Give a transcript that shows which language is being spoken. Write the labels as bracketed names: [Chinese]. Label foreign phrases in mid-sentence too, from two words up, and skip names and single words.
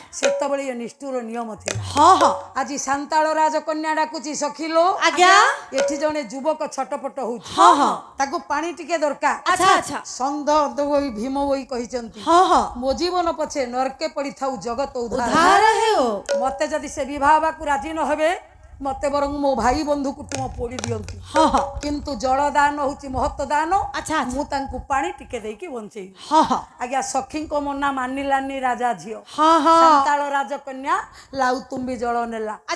[Odia] ସେତେବେଳେ ଏ ନିଷ୍ଠୁର ନିୟମ ଥିଲା [Hindi] हाँ हाँ [Odia] ଆଜି ସାନ୍ତାଳ ରାଜକନ୍ୟା ଡାକୁଛି ସଖିଲୋ ଆଜ୍ଞା ଏଠି ଜଣେ ଯୁବକ ଛଟପଟ ହଉଛି ହଁ, ହଁ। ତାକୁ ପାଣି ଟିକେ ଦରକାର [Hindi] अच्छा अच्छा [Odia] ସନ୍ଧ ବହି ଭୀମ ବହି କହିଛନ୍ତି [Hindi] हाँ हाँ [Odia] ମୋ ଜୀବନ ପଛେ ନରକେ ପଡିଥାଉ ଜଗତ ଉଦ୍ଧାର [Hindi] उधार है वो [Odia] ମତେ ଯଦି ସେ ବିବାହ ହେବାକୁ ରାଜି ନ ହେବେ ମତେ ବରଂ ମୋ ଭାଇ ବନ୍ଧୁ କୁଟୁମ୍ବ ପୋଡ଼ି ଦିଅନ୍ତି [Hindi] हाँ हाँ [Odia] କିନ୍ତୁ ଜଳ ଦାନ ହଉଛି ମହତ୍ଵ ଦାନ [Hindi] अच्छा अच्छा [Odia] ମୁଁ ତାଙ୍କୁ ପାଣି ଟିକେ ଦେଇକି ବଞ୍ଚେଇବି [Hindi] हाँ हाँ [Odia] ଆଜ୍ଞା ସଖୀଙ୍କ ମନା ମାନିଲାନି ରାଜା ଝିଅ [Hindi] हाँ हाँ [Odia] ସାନ୍ତାଳ ରାଜକନ୍ୟା ଲାଉ ତୁମ୍ବି ଜଳ ନେଲା